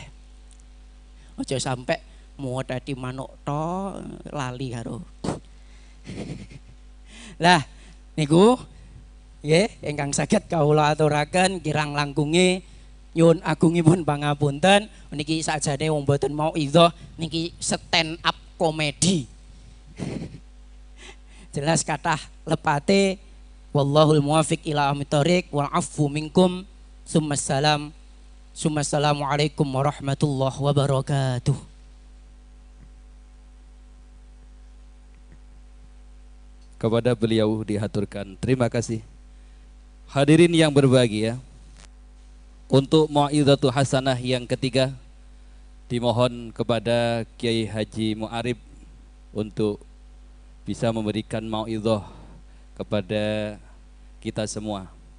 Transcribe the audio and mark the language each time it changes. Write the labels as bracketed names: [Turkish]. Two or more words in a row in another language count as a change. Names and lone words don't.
[Javanese] Aja sampai meteti manuk to lali karo. Lah niku nggih ingkang saged kawula aturaken kirang langkunge nyuwun agungipun pangapunten niki sakjane wong mboten mau idhah niki [English] stand up [Javanese] komedi. Jelas kathah lepate [Arabic] والله الموفق إلى أقوم الطريق والعفو منكم السلام عليكم ورحمة الله وبركاته. [Indonesian] Kepada beliau dihaturkan terima kasih. Hadirin yang berbahagia, untuk [Arabic] موعظة حسنة [Indonesian] yang ketiga dimohon kepada Kiai Haji Mu'arib untuk bisa memberikan mau'izah kepada kita semua.